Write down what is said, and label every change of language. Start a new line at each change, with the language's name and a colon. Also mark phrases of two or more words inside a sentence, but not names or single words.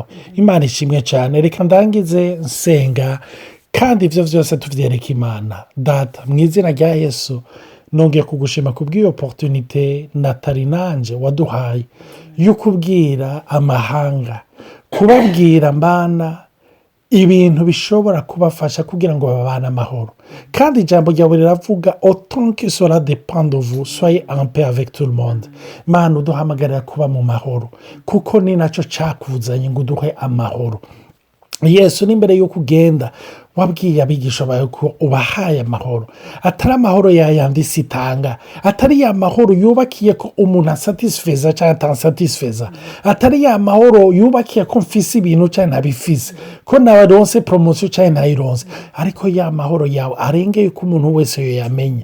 Rundi: Imana ishimwe cyane reka ndangize nsenga kandi ivyo vyose tuvyereka Imana data mu izina rya Yesu nongeye kugushima kubw'iyo opportunité natari nanje waduhaye yo kubwira amahanga kubabwira mbana ibintu bishobora kubafasha kugira ngo babane amahoro kandi ijambo ryawe riravuga
French: autant que cela dépend de vous soyez en paix avec tout le monde.
Rundi: Mana uduhamagarira kuba mu mahoro kuko ni nacyo cyakuzanye ngo uduhe amahoro. Yesu n'imbere yo kugenda wabwiye abigisha bawe ko ubahaye amahoro atari amahoro yayandi sitanga atari ya mahoro yubakiye ko umuntu asatisfeza cyangwa atasatisfeza atari ya mahoro yubakiye ko mfise ibintu cyangwa ntabifise ko naronse promotion cyangwa ntayironse ariko ya mahoro yawe arengeye ko umuntu wese yo yamenye.